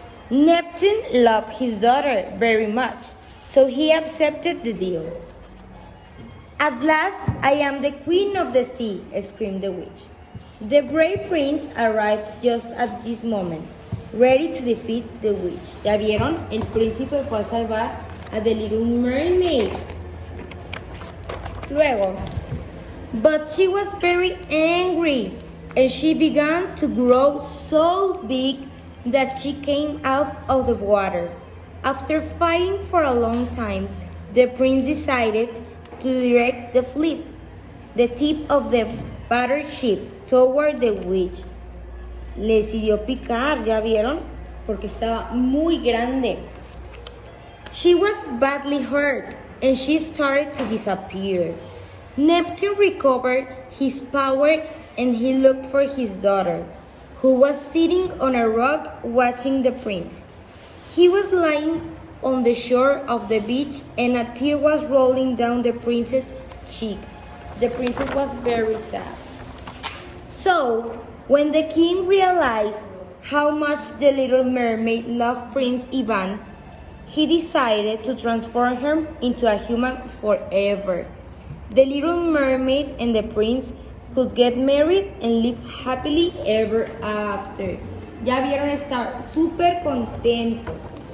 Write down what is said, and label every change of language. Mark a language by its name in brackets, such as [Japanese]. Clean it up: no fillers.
[English] Neptune loved his daughter very much, so he accepted the deal. "At last, I am the queen of the sea," screamed the witch. The brave prince arrived just at this moment, ready to defeat the witch. [Spanish] ¿Ya vieron? El príncipe fue a salvar a The Little Mermaid. [English] Luego, but she was very angry, and she began to grow so big that she came out of the water. After fighting for a long time, the prince decided to direct the tip of the battered ship toward the witch. [Spanish] Le decidió picar, ¿ya vieron? Porque estaba muy grande. [English] She was badly hurt and she started to disappear. Neptune recovered his power and he looked for his daughter, who was sitting on a rock watching the prince. He was lying on the shore of the beach and a tear was rolling down the prince's cheek. The princess was very sad. So, when the king realized how much the little mermaid loved Prince Ivan, he decided to transform her into a human forever. The little mermaid and the prince could get married and live happily ever after. [Spanish] Ya vieron, estar súper contentos.